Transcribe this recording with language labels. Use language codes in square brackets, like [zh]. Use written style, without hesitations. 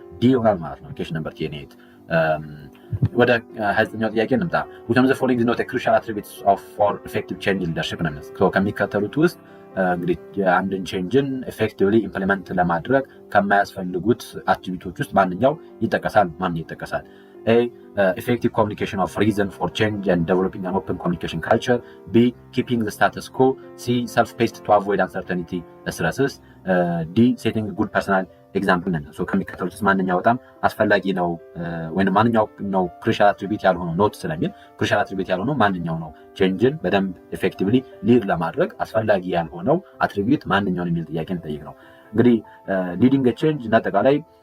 [am] ዲ ይሆናል ማለት ነው። ኬሽን ነምበር 28 ወደ 29ኛው ጥያቄ እንምጣ። [en] which of the following is not a crucial attribute for effective change leadership [am] ነው። ከሚከተሉት ውስጥ እንግዲህ አንድን ቼንጅን ኤፌክቲቭሊ ኢምፕሊመንት ለማድረግ ከማያስፈልጉት አትሪቢዩቶች ውስጥ ማንኛው ይጠቀሳል? ማን ይጠቀሳል? A. [en] Effective communication of reason for change and developing an open communication culture. B. Keeping the status quo. C. Self-paced to avoid uncertainty stresses. D. Setting a good personal example. [am] ከሚከተሉት ውስጥ ማንኛው በጣም አስፈላጊ ነው ወይም ማንኛው ነው ክሩሻል አትሪቢዩት ያልሆነው ኖት ስለሚል ክሩሻል አትሪቢዩት ያልሆነው ማንኛው ነው ቼንጅን በደንብ ኤፌክቲቭሊ ሊድ ለማድረግ አስፈላጊ ያልሆነው አትሪቢዩት ማንኛውን የሚል ጥያቄ እንጠይቅ ነው። እንግዲህ ሊዲንግ ቼንጅ እናጠቃላይ